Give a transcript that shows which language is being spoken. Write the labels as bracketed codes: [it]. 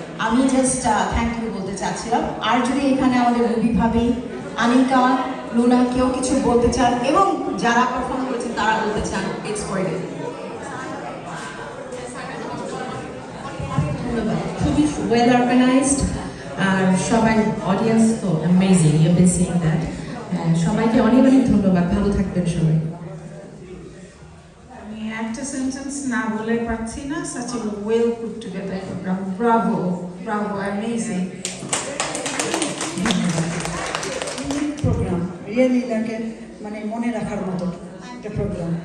[bn] আমি just thank you বলতে চাচ্ছিলাম। আর যদি এখানে আমাদের রবি ভাবি, আনিকা, লুনা কেউ কিছু বলতে চান এবং যারা পারফর্ম করেছেন তারা বলতে চান, [en] It's for you. [bn] ধন্যবাদ, খুবই ওয়েল অর্গানাইজড আর সবাই অডিয়েন্স তো amazing, [en] You been seeing that. [bn] সবাইকে অনেক অনেক ধন্যবাদ, ভালো থাকবেন সবাই। আমি একটা সেন্টেন্স না বলে পারছি না। [en] such a well put together program, bravo, bravo, amazing. [bn] Programme really লাগে, মানে মনে রাখার মতো একটা প্রোগ্রাম।